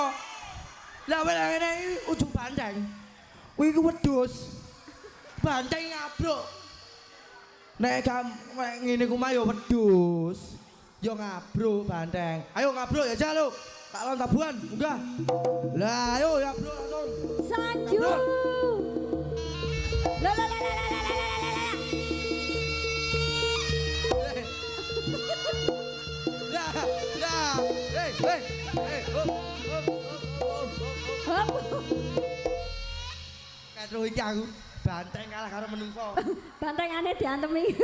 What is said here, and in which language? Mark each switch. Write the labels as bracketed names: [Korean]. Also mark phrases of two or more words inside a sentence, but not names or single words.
[Javanese] Lah wene ngene iki ujung banteng. Kuwi iku wedhus. Banteng ngabro. Nek ngene ku mah ya wedhus. Ya ngabro banteng. Ayo ngabro ya Jalo. Tak lawan tabuhan, munggah. Lah ayo ya bro langsung. Sanju. La la la la la la la la la. Lah, lah. Hei, hei. Hei, hop, hop, hop, hop. Hop. Katro iki aku banteng kalah karo menungso. Bantengane diantemi.